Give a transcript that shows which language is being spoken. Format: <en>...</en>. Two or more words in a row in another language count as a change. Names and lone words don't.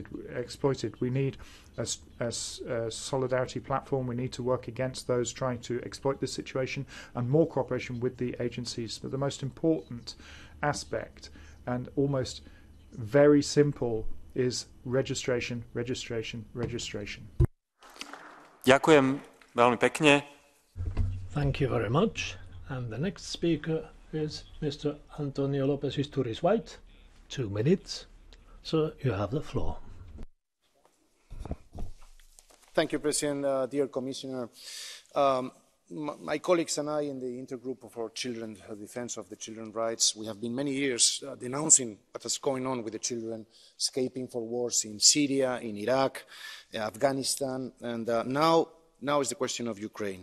<en>We need a solidarity platform. We need to work against those trying to exploit this situation and more cooperation with the agencies. But the most important aspect and almost very simple is registration.</en> <sk>Ďakujem veľmi pekne.</sk> <en>Thank you very much. And the next speaker is Mr. Antonio Lopez Isturiz White. 2 minutes. Sir, you have the floor. Thank you, President. Dear Commissioner, my colleagues and I in the Intergroup for Children, Defense of the Children's Rights, we have been many years denouncing what is going on with the children escaping for wars in Syria, in Iraq, Afghanistan, and now is the question of Ukraine.</en>